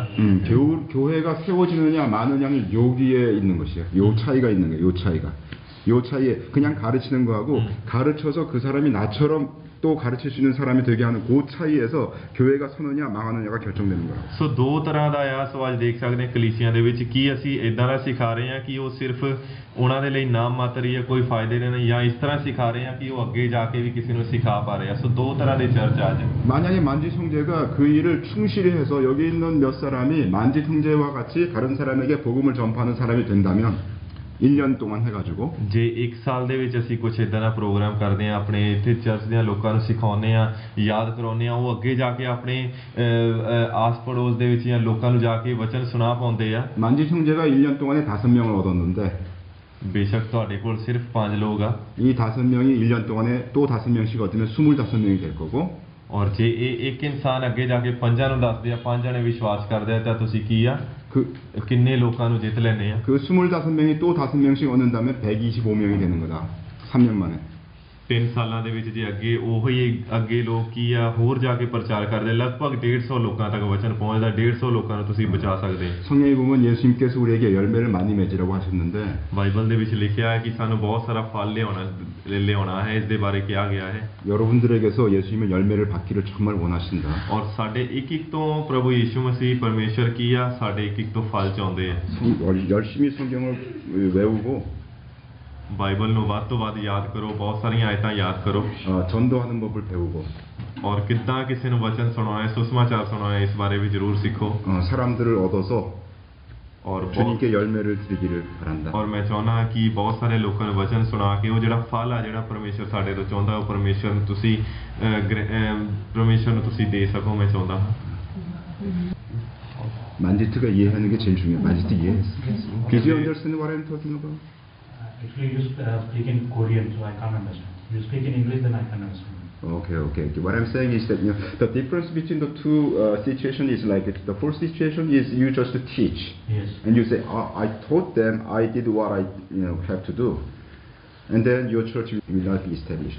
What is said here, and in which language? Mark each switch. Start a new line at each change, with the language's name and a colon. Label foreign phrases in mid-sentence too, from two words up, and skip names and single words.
Korean: 교회가 세워지느냐 마느냐는 여기에 있는 것이야. 요 차이가 있는 거야. 요 차이에 그냥 가르치는 거하고 가르쳐서 그 사람이 나처럼 또 가르칠 수 있는 사람이 되게 하는 그 차이에서 교회가 서느냐 망하느냐가 결정되는 거야.
Punjabi: ਸੋ ਦੋ ਤਰ੍ਹਾਂ ਦਾ ਆ ਸੋ ਅੱਜ ਦੇਖ ਸਕਦੇ ਹਾਂ ਕਲੀਸਿਆਂ ਦੇ ਵਿੱਚ ਕੀ ਅਸੀਂ ਇਦਾਂ ਦਾ ਸਿਖਾ ਰਹੇ ਹਾਂ ਕਿ ਉਹ ਸਿਰਫ ਉਹਨਾਂ ਦੇ ਲਈ ਨਾਮ ਮਾਤਰ ਹੀ ਹੈ ਕੋਈ ਫਾਇਦੇ ਨਹੀਂ ਜਾਂ ਇਸ ਤਰ੍ਹਾਂ ਸਿਖਾ ਰਹੇ ਹਾਂ ਕਿ ਉਹ ਅੱਗੇ ਜਾ ਕੇ ਵੀ ਕਿਸੇ ਨੂੰ ਸਿਖਾ ਪਾ ਰਹੇ ਆ ਸੋ ਦੋ ਤਰ੍ਹਾਂ ਦੇ ਚਰਚ ਅੱਜ
Korean: 만약에 만지 형제가 그 일을 충실히 해서 여기 있는 몇 사람이 만지 형제와 같이 다른 사람에게 복음을 전파하는 사람이 된다면 1년 동안 해가지고
Punjabi: ਜੇ 1 ਸਾਲ ਦੇ ਵਿੱਚ ਅਸੀਂ ਕੁਝ ਇਦਾਂ ਦਾ ਪ੍ਰੋਗਰਾਮ ਕਰਦੇ ਆ ਆਪਣੇ ਇੱਥੇ ਚਰਚ ਦੇ ਲੋਕਾਂ ਨੂੰ ਸਿਖਾਉਂਦੇ ਆ ਯਾਦ ਕਰਾਉਂਦੇ ਆ ਉਹ ਅੱਗੇ ਜਾ ਕੇ ਆਪਣੇ ਆਸ ਪੜੋਸ ਦੇ ਵਿੱਚ ਜਾਂ ਲੋਕਾਂ ਨੂੰ ਜਾ ਕੇ ਵਚਨ ਸੁਣਾ ਪਾਉਂਦੇ ਆ
Korean: 만지 형제가 1년 동안에 5명을 얻었는데
Punjabi: ਬੇਸ਼ੱਕ ਤੁਹਾਡੇ ਕੋਲ ਸਿਰਫ 5 ਲੋਕ ਆ
Korean: 이 5명이 1년 동안에 또 5명씩 얻으면 25명이 될 거고
Punjabi: ਔਰ ਜੇ ਇਹ ਇੱਕ ਇਨਸਾਨ ਅੱਗੇ ਜਾ ਕੇ 5 ਨੂੰ ਦੱਸਦੇ ਆ 5 ਜਣੇ ਵਿਸ਼ਵਾਸ ਕਰਦੇ ਆ ਤਾਂ ਤੁਸੀਂ ਕੀ ਆ ਕਿੰਨੇ ਲੋਕਾਂ ਨੂੰ ਜਿੱਤ ਲੈਣੇ ਆ
Korean: 그 25명이 또 5명씩 얻는다면 125명이 되는 거다. 3년 만에.
Punjabi: 3 ਸਾਲਾਂ ਦੇ ਵਿੱਚ ਜੇ ਅੱਗੇ ਉਹੀ ਅੱਗੇ ਲੋਕ ਕੀ ਆ ਹੋਰ ਜਾ ਕੇ ਪ੍ਰਚਾਰ ਕਰਦੇ ਲਗਭਗ 150 ਲੋਕਾਂ ਤੱਕ ਵਚਨ ਪਹੁੰਚਦਾ 150 ਲੋਕਾਂ ਨੂੰ ਤੁਸੀਂ ਬਚਾ ਸਕਦੇ
Korean: 성경에 보면 예수님께서 우리에게 열매를 많이 맺으라고 하셨는데
Punjabi: ਬਾਈਬਲ ਦੇ ਵਿੱਚ ਲਿਖਿਆ ਹੈ ਕਿ ਸਾਨੂੰ ਬਹੁਤ ਸਾਰਾ ਫਲ ਲਿਆਉਣਾ ਹੈ ਇਸ ਦੇ ਬਾਰੇ ਕਿਹਾ ਗਿਆ ਹੈ
Korean: 여러분들에게서 예수님의 열매를 받기를 정말 원하신다.
Punjabi: ਔਰ ਸਾਡੇ ਇੱਕ ਤੋਂ ਪ੍ਰਭੂ ਯੀਸ਼ੂ ਮਸੀਹ ਪਰਮੇਸ਼ਰ ਕੀ ਆ ਸਾਡੇ ਇੱਕ ਤੋਂ ਫਲ ਚਾਹੁੰਦੇ ਆ
Korean: 열심히 성경을 외우고
Punjabi: ਬਾਈਬਲ ਨੂੰ ਵੱਧ ਤੋਂ ਵੱਧ ਯਾਦ ਕਰੋ ਬਹੁਤ ਸਾਰੀਆਂ ਆਇਤਾਂ ਯਾਦ ਕਰੋ
Korean: 전도하는 법을 배우고
Punjabi: ਔਰ ਕਿੱਦਾਂ ਕਿਸੇ ਨੂੰ ਵਚਨ ਸੁਣਾਉਣਾ ਹੈ ਸੁਸਮਾਚਾਰ ਸੁਣਾਉਣਾ ਹੈ ਇਸ ਬਾਰੇ ਵੀ ਜ਼ਰੂਰ ਸਿੱਖੋ
Korean: 사람들을 얻어서
Punjabi: ਔਰ
Korean: 주님께 열매를 드리기를 바란다.
Punjabi: ਔਰ ਮੈਂ ਚਾਹੁੰਦਾ ਕਿ ਬਹੁਤ ਸਾਰੇ ਲੋਕਾਂ ਨੂੰ ਵਚਨ ਸੁਣਾ ਕੇ ਉਹ ਜਿਹੜਾ ਫਲ ਆ ਜਿਹੜਾ ਪਰਮੇਸ਼ਰ ਸਾਡੇ ਤੋਂ ਚਾਹੁੰਦਾ ਉਹ ਪਰਮੇਸ਼ਰ ਨੂੰ ਤੁਸੀਂ ਦੇ ਸਕੋ ਮੈਂ ਚਾਹੁੰਦਾ ਹਾਂ
Korean: 만지트가 이해하는 게 제일 중요해. 만지트 이해했어.
English: Did you understand what I'm talking about? Actually, you speak in Korean, so I can't understand. You speak in English, then I can understand. Okay. What I'm saying is that the difference between the two situations is like it. The first situation is you just teach, Yes. and you say, I taught them, I did what I have to do, and then your church will not be established.